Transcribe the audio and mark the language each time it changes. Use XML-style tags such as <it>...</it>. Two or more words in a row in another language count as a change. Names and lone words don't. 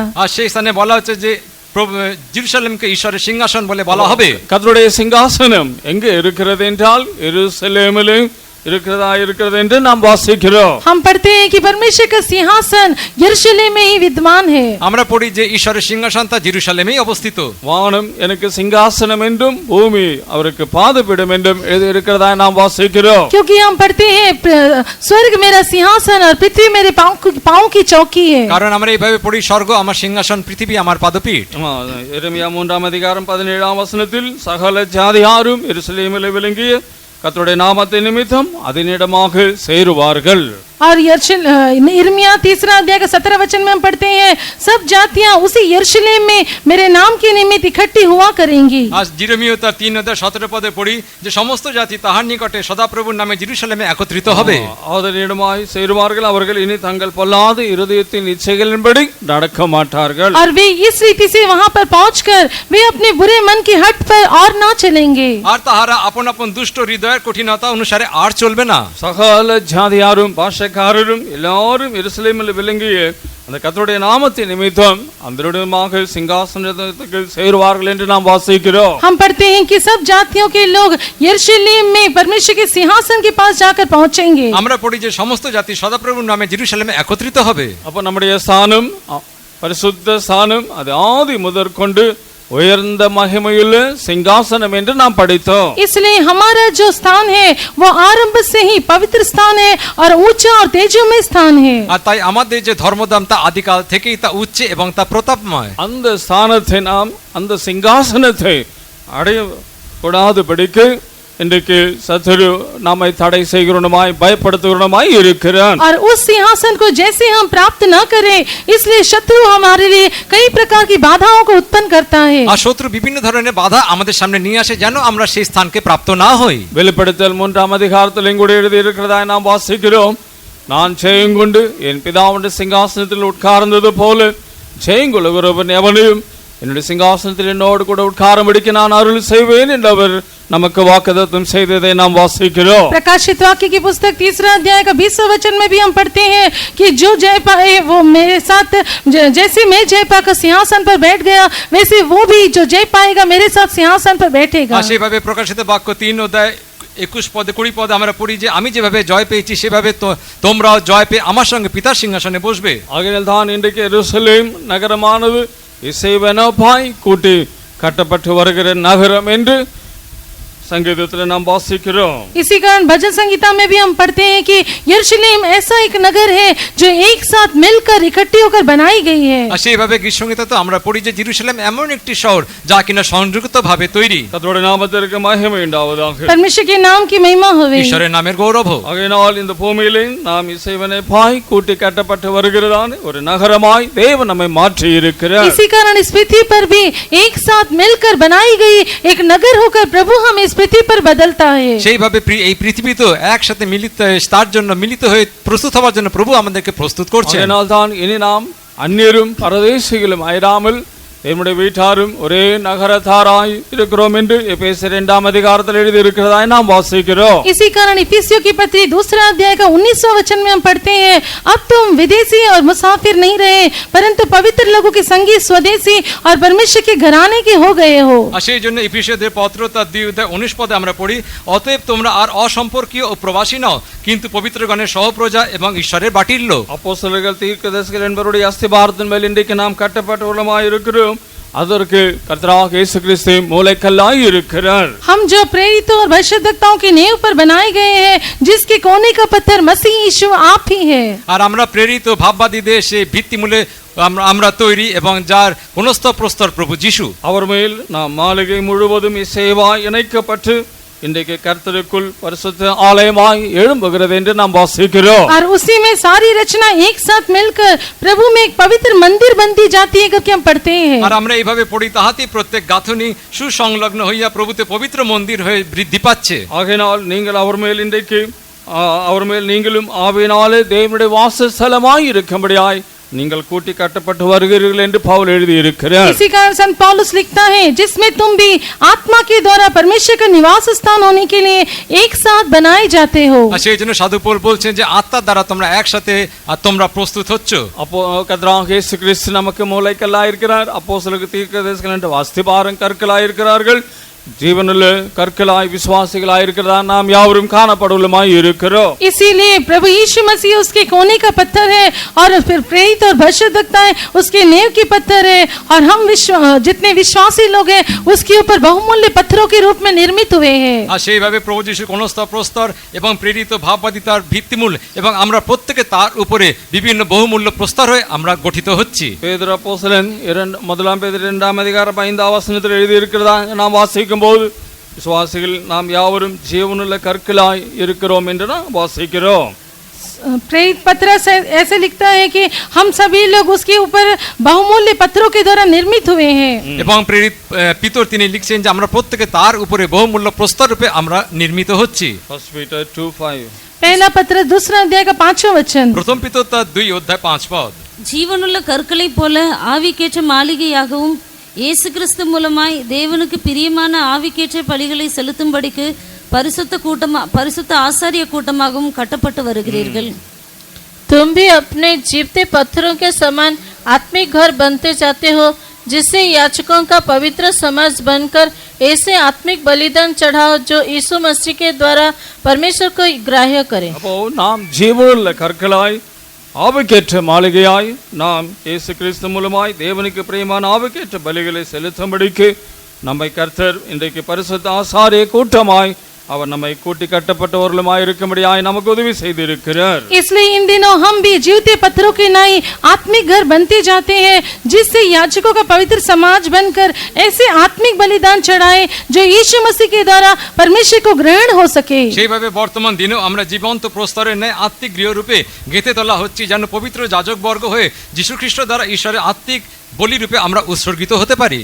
<bn>আর সেই স্থানে বলা হচ্ছে যে</bn> <ta>ஜெருசலேமுக்கு ஈஸ்வர சிங்காசனம்</ta> <bn>বলে বলা হবে।</bn> <ta>கர்த்தருடைய சிங்காசனம் எங்கே இருக்கிறது என்றால் எருசலேமிலே இருக்கிறது என்று நாம் வாசிக்கிறோம்.</ta> <hi>हम पढ़ते हैं कि परमेश्वर का सिंहासन यरूशलेम में ही विद्यमान है।</hi> <bn>আমরা পড়ি যে ঈশ্বরের সিংহাসন তা জেরুজালেমেই অবস্থিত।</bn> <ta>வானம் எனக்கு சிங்காசனம் என்றும் பூமி அவருக்கு பாதபீடம் என்றும் எழுதியிருக்கிறதா நாம் வாசிக்கிறோம்.</ta> <hi>क्योंकि हम पढ़ते हैं स्वर्ग मेरा सिंहासन और पृथ्वी मेरे पांव की चौकी है।</hi> <bn>কারণ আমরা এইভাবে পড়ি স্বর্গ আমার সিংহাসন পৃথিবী আমার পাদপীঠ।</bn> <ta>எரேமியா 3ஆம் அதிகாரம் 17ஆம் வசனத்தில் சகல ஜாதியாரும் எருசலேமிலே விளங்கிய கர்த்தருடைய நாமத்தின் நிமித்தம் அதனிடமாக சேருவார்கள்।</ta> <hi>और यिर्मयाह 3 अध्याय का 17 वचन में हम पढ़ते हैं सब जातियां उसी यरूशलेम में मेरे नाम के निमित्त इकट्ठी हुआ करेंगी।</hi> <bn>আজ জিরমীয় তার 3 অধ্যায় 17 পদে পড়ি যে সমস্ত জাতি তাহার নিকটে সদাপ্রভুর নামে জেরুজালেমে একত্রিত হবে।</bn> <ta>அதனிடமாய் சேருவார்கள், அவர்கள் இனி தங்கள் பொல்லாத இருதயத்தின் இச்சைகளின்படி நடக்க மாட்டார்கள்।</ta> <hi>और वे इस रीति से वहां पर पहुंचकर वे अपने बुरे मन की हट पर और ना चलेंगे।</hi> <bn>আর তাহারা আপন আপন দুষ্ট হৃদয়ের কঠিনতা অনুসারে আর চলবে না।</bn> <ta>சகல ஜாதியாரும் பாஷைக்காரரும் எல்லாரும் எருசலேமில் விளங்கிய அந்த கர்த்தருடைய நாமத்தின் நிமித்தம் அந்தரிடமாக சிங்காசனத்துக்கு சேருவார்கள் என்று நாம் வாசிக்கிறோம்.</ta> <hi>हम पढ़ते हैं कि सब जातियों के लोग यरूशलेम में परमेश्वर के सिंहासन के पास जाकर पहुंचेंगे।</hi> <bn>আমরা পড়ি যে সমস্ত জাতি সদাপ্রভুর নামে জেরুজালেমে একত্রিত হবে।</bn> <ta>அப்ப நம்முடைய ஸ்தானம் பரிசுத்த ஸ்தானம் அது ஆதி முதற்கொண்டு உயர்ந்த மகிமையுள்ள சிங்காசனம் என்று நாம் படித்தோம்.</ta> <hi>इसलिए हमारा जो स्थान है वो आरंभ से ही पवित्र स्थान है और ऊंचा और तेजोमय स्थान है।</hi> <bn>আর তাই আমাদের যে ধর্মধাম তা আদিকাল থেকেই তা উচ্চ এবং তা প্রতাপময়।</bn> <ta>அந்த ஸ்தானத்தை நாம் அந்த சிங்காசனத்தை அடைய கூடாதபடிக்கு இன்றைக்கு சத்துரு நம்மை தடை செய்கிறவனுமாய் பயப்படுத்துகிறவனுமாய் இருக்கிறான்।</ta> <hi>और उस सिंहासन को जैसे हम प्राप्त न करें इसलिए शत्रु हमारे लिए कई प्रकार की बाधाओं को उत्पन्न करता है।</hi> <bn>আর শত্রু বিভিন্ন ধরনের বাধা আমাদের সামনে নিয়ে আসে যেন আমরা সেই স্থানকে প্রাপ্ত না হই।</bn> <ta>வெளிப்படுத்தல் 3ஆம் அதிகாரத்தில் இங்குடைய எழுதி இருக்கிறதாய் நாம் வாசிக்கிறோம், நான் ஜெயங்கொண்டு என் பிதாவுடைய சிங்காசனத்தில் உட்கார்ந்தது போல ஜெயங்கொள்ளுகிறவன் எவனையும் என்னுடைய சிங்காசனத்தில் என்னோடு கூட உட்காரும்படிக்கு நான் அருள் செய்வேன் என்று அவர் நமக்கு வாக்குத்தத்தம் செய்ததை நாம் வாசிக்கிறோம்।</ta> <hi>प्रकाशित वाक्य की पुस्तक 3 अध्याय का 20वां वचन में भी हम पढ़ते हैं कि जो जय पाए वो मेरे साथ, जैसे मैं जय पाकर सिंहासन पर बैठ गया वैसे वो भी जो जय पाएगा मेरे साथ सिंहासन पर बैठेगा।</hi> <bn>আর সেইভাবে প্রকাশিত বাক্য 3 অধ্যায় 21 পদে 20 পদে আমরা পড়ি যে আমি যেভাবে জয় পেয়েছি সেভাবে তোমরাও জয় পেয়ে আমার সঙ্গে পিতার সিংহাসনে বসবে।</bn> <ta>ஆகையால் தான் இன்றைக்கு எருசலேம் நகரமானது இசைவனப்பாய் கூட்டி கட்டப்பட்டு வருகிற நகரம் என்று संगीतத்தில் நாம் வாசிக்கிறோம்।</ta> <hi>इसी कारण भजन संगीता में भी हम पढ़ते हैं कि यरूशलेम ऐसा एक नगर है जो एक साथ मिलकर इकट्ठी होकर बनाई गई है।</hi> <bn>আর সেইভাবে গীতসংগীতে তো আমরা পড়ি যে জেরুজালেম এমন একটি শহর যা কিনা সংযুক্তভাবে তৈরি।</bn> <ta>கர்த்தருடைய நாமத்திற்கு மகிமை உண்டாவதாக।</ta> <hi>परमेश्वर के नाम की महिमा होवे।</hi> <bn>ঈশ্বরের নামের গৌরব হো।</bn> <ta>ஆகையால் இந்த பூமியிலே நாம் இசைவனப்பாய் கூட்டி கட்டப்பட்டு வருகிறதான ஒரு நகரமாய் தேவன் நம்மை மாற்றி இருக்கிறார்।</ta> <hi>इसी कारण इस पृथ्वी पर भी एक साथ मिलकर बनाई गई एक नगर होकर प्रभु हमें इस पृथ्वी पर बदलता है।</hi> <bn>সেইভাবে এই পৃথিবী তো একসাথে মিলিত তার জন্য মিলিত হয়ে প্রস্তুত হওয়ার জন্য প্রভু আমাদেরকে প্রস্তুত করছেন।</bn> <ta>அதனால் தான் இனி நாம் அந்நியரும் பரதேசிகளும் ஆயிராமல் என்னுடைய வீட்டாரும் ஒரே நகரத்தாராய் இருக்கிறோம் என்று எபேசியர் 2ஆம் அதிகாரத்தில் எழுதி இருக்கிறதாய் நாம் வாசிக்கிறோம்।</ta> <hi>इसी कारण इफिसियों की पत्री 2 अध्याय का 19वां वचन में हम पढ़ते हैं, अब तुम विदेशी और मुसाफिर नहीं रहे परंतु पवित्र लोगों के संगी स्वदेशी और परमेश्वर के घराने के हो गए हो।</hi> <bn>আর সেই জন্য এফেসীয়দের পত্র তার 2 অধ্যায় 19 পদে আমরা পড়ি, অতএব তোমরা আর অসম্পর্কীয় ও প্রবাসী নও কিন্তু পবিত্রগণের সহপ্রজা এবং ঈশ্বরের বাটির লোক।</bn> <ta>அப்போஸ்தலர்கள் தீர்க்கதரிசிகள் என்பவருடைய அஸ்திபாரத்தின் மேல் இன்றைக்கு நாம் கட்டப்பட்டவர்களாய் இருக்கிறோம்। அதற்கு கர்த்தராகிய இயேசு கிறிஸ்து மூலைக்கல்லாய் இருக்கிறார்।</ta> <hi>हम जो प्रेरितों और भविष्यद्वक्ताओं की नींव पर बनाए गए हैं जिसके कोने का पत्थर मसीह यीशु आप ही है।</hi> <bn>আর আমরা প্রেরিত ভাববাদীদের সেই ভিত্তিমূলে আমরা তৈরি এবং যার পুনঃস্থ প্রস্তর প্রভু যিশু।</bn> <ta>அவர் மேல் நாம் மாளிகை முழுவதும் இசைவாய் இணைக்கப்பட்டு இன்றைக்கு கர்த்தருக்குள் பரிசுத்த ஆலயமாய் எழும்புகிறது என்று நாம் வாசிக்கிறோம்।</ta> <hi>और उसी में सारी रचना एक साथ मिलकर प्रभु में एक पवित्र मंदिर बनती जाती है करके हम पढ़ते हैं।</hi> <bn>আর আমরা এইভাবে পড়ি তাহাতে প্রত্যেক গাঁথনি সুসংলগ্ন হইয়া প্রভুতে পবিত্র মন্দির হয়ে বৃদ্ধি পাচ্ছে।</bn> <ta>ஆகையினால் நீங்கள் அவர் மேல் இன்றைக்கு அவர் மேல் நீங்களும் ஆவியினாலே தேவனுடைய வாசஸ்தலமாய் இருக்கும்படியாய் நீங்கள் கூட்டி கட்டப்பட்டு வருகிறீர்கள் என்று பவுல் எழுதி இருக்கிறார்।</ta> <hi>इसी कारण संत पौलुस लिखता है, जिसमें तुम भी आत्मा के द्वारा परमेश्वर का निवास स्थान होने के लिए एक साथ बनाए जाते हो।</hi> <bn>আর সেই জন্য সাধু পৌল বলছেন যে আত্মার দ্বারা তোমরা একসাথে আর তোমরা প্রস্তুত হচ্ছ।</bn> <ta>அப்போ கர்த்தராகிய இயேசு கிறிஸ்து நமக்கு மூலைக்கல்லாய் இருக்கிறார், அப்போஸ்தலர்கள் தீர்க்கதரிசிகள் என்று அஸ்திபாரம் கற்களாய் இருக்கிறார்கள், जीवनुள்ள கற்களாய் விசுவாசிகளாய் இருக்கிறதா நாம் யாவரும் காணப்படுவலுமாய் இருக்கிறோம்।</ta> <hi>इसीलिए प्रभु यीशु मसीह उसके कोने का पत्थर है और फिर प्रेरित और भविष्यद्वक्ता है उसके नींव की पत्थर है और हम जितने विश्वासी लोग हैं उसके ऊपर बहुमूल्य पत्थरों के रूप में निर्मित हुए हैं।</hi> <bn>আর সেইভাবে প্রভু যিশু কোনস্থ প্রস্তর এবং প্রেরিত ভাববাদী তার ভিত্তিমূল এবং আমরা প্রত্যেকে তার উপরে বিভিন্ন বহুমূল্য প্রস্তর হয়ে আমরা গঠিত হচ্ছি।</bn> <ta>பேதுரு அப்போஸ்தலன் 1 பேதுரு 2ஆம் அதிகாரம் 5ஆம் வசனத்தில் எழுதி இருக்கிறதா நாம் வாசிக்கும் போது விசுவாசிகள் நாம் யாவரும் ஜீவனுள்ள கற்களாய் இருக்கிறோம் என்று நாம் வாசிக்கிறோம்।</ta> <hi>प्रेरित पत्रस ऐसे लिखता है कि हम सभी लोग उसके ऊपर बहुमूल्य पत्थरों के द्वारा निर्मित हुए हैं।</hi> <bn>এবং প্রেরিত পিতর তিনি লিখছেন যে আমরা প্রত্যেকে তার উপরে বহুমূল্য প্রস্তর রূপে আমরা নির্মিত হচ্ছি।</bn> <en>1 Peter 2:5</en> <hi>पहला पत्र 2 अध्याय का 5वां वचन।</hi> <bn>প্রথম পিতর তার 2 অধ্যায় 5 পদ।</bn> <ta>ஜீவனுள்ள கற்களைப் போல ஆவிக்கேற்ற மாளிகையாகவும் இயேசு கிறிஸ்து மூலமாய் தேவனுக்கு பிரியமான ஆவிக்கேற்ற பலிகளை செலுத்தும்படிக்கு பரிசுத்த ஆசாரிய கூட்டமாகவும் கட்டப்பட்டு வருகிறீர்கள்।</ta> <hi>तुम भी अपने जीवते पत्थरों के समान आत्मिक घर बनते जाते हो जिससे याचकों का पवित्र समाज बनकर ऐसे आत्मिक बलिदान चढ़ाओ जो यीशु मसीह के द्वारा परमेश्वर को ग्राह्य करे।</hi> <ta>அப்போ நாம் ஜீவனுள்ள கற்களாய் ஆவிக்கேற்ற மாளிகையாய் நாம் இயேசு கிறிஸ்து மூலமாய் தேவனுக்கு பிரியமான ஆவிக்கேற்ற பலிகளை செலுத்தும்படிக்கு நம்மை கர்த்தர் இன்றைக்கு பரிசுத்த ஆசாரிய கூட்டமாய் அவர் நம்மை கூட்டி கட்டப்பட்டவர்களுமாய் இருக்கும்படியாய் நமக்கு உதவி செய்திருக்கிறார்.</ta> <hi>इसलिए इन दिनों हम भी जीवते पत्थरों के नाई आत्मिक घर बनते जाते हैं, जिससे याजकों का पवित्र समाज बनकर ऐसे आत्मिक बलिदान चढ़ाए जो यीशु मसीह के द्वारा परमेश्वर को ग्रहण हो सके।</hi> <bn>সেইভাবে বর্তমান দিনেও আমরা জীবন্ত প্রস্তরের ন্যায় আত্মিক গৃহরূপে গেঁথে তোলা হচ্ছি, যেন পবিত্র যাজকবর্গ হয়ে যীশু খ্রিস্ট দ্বারা ঈশ্বরের আত্মিক বলি রূপে আমরা উৎসর্গিত হতে পারি।</bn>